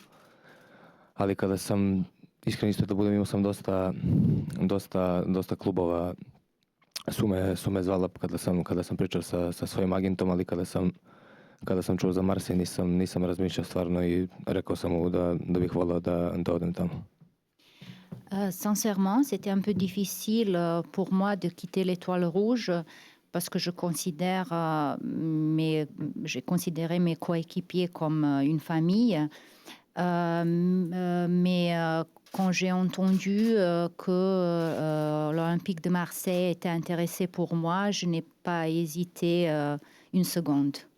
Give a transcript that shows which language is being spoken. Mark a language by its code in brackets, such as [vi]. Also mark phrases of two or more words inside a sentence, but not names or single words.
[sr] Ali kada sam, iskren isto da budem, imao sam dosta klubova su me zvala kada sam pričao sa svojim agentom, ali kada sam čuo za Marseille nisam razmišljao stvarno i rekao sam mu da bih volao da odem tamo. [fr] Sincèrement, c'était un peu difficile pour moi de quitter l'Étoile Rouge parce que j'ai considéré mes coéquipiers comme une famille. Mais quand j'ai entendu que l'Olympique de Marseille était intéressé pour moi, je n'ai pas hésité une seconde.